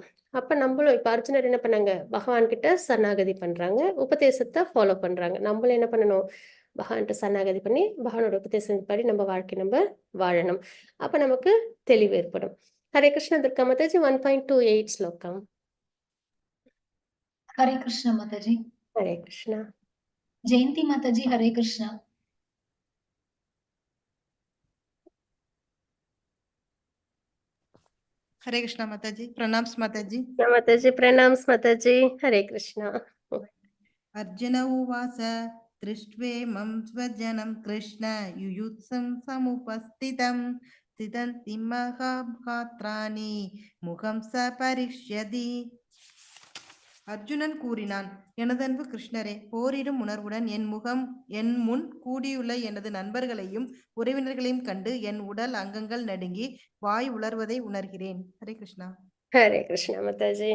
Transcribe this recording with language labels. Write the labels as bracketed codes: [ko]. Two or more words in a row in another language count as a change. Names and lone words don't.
[ta] அப்ப நம்மளும் இப்ப அர்ஜுனர் என்ன பண்ணாங்க? பகவான் கிட்ட சரணாகதி பண்றாங்க, உபதேசத்தை ஃபாலோ பண்றாங்க. நம்மளும் என்ன பண்ணணும்? பகவான்கிட்ட சரணாகதி பண்ணி பகவானோட உபதேசப்படி நம்ம வாழ்க்கை நம்ம வாழணும். அப்ப நமக்கு தெளிவு ஏற்படும். ஹரே கிருஷ்ண துர்கா மாதாஜி 1.28 ஸ்லோகம். [hi] हरे कृष्ण माताजी. हरे कृष्णा. जयंती माताजी हरे कृष्णा. हरे कृष्णा माताजी. प्रणाम्स माताजी. माताजी प्रणाम्स माताजी. हरे कृष्णा. [sa] अर्जुन उवाच दृष्ट्वेमं स्वजनं कृष्ण युयुत्सं समुपस्थितं स्थितन्ति महाभात्राणि मुखं स परिष्यति. [ta] அர்ஜுனன் கூறினான், எனதன்பு கிருஷ்ணரே, போரிடும் உணர்வுடன் என் முன் கூடியுள்ள எனது நண்பர்களையும் உறவினர்களையும் கண்டு என் உடல் அங்கங்கள் நடுங்கி வாய் உலர்வதை உணர்கிறேன். ஹரே கிருஷ்ணா. ஹரே கிருஷ்ணா மாதாஜி.